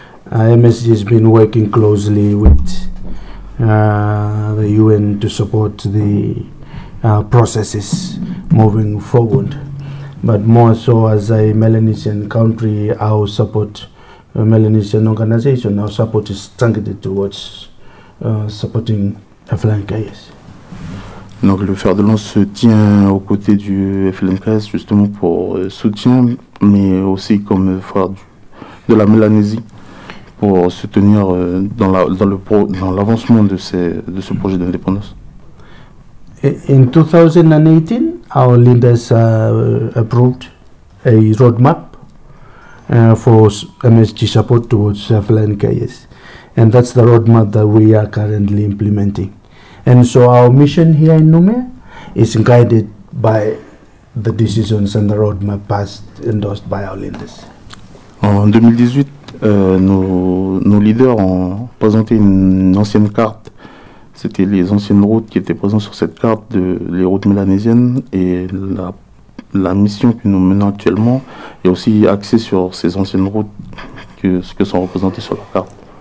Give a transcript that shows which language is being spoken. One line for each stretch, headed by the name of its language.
English: MSG has been working closely with the UN to support the processes moving forward. But more so as a Melanesian country, our support, a Melanesian organization, our support is targeted towards supporting FLNKS.
French: Donc le Fer de Lance se tient aux côtés du FLNKS justement pour soutien, mais aussi comme frère de la Mélanésie. Pour soutenir dans l'avancement de ce projet d'indépendance.
English: In 2018, our leaders approved a roadmap for MSG support towards FLNKS, and that's the roadmap that we are currently implementing. And so our mission here in Noumea is guided by the decisions and the roadmap passed endorsed by our leaders.
French: En 2018. Nos leaders ont présenté une ancienne carte. C'était les anciennes routes qui étaient présentes sur cette carte, les routes mélanésiennes. Et la mission que nous menons actuellement est aussi axée sur ces anciennes routes, que sont représentées sur la carte.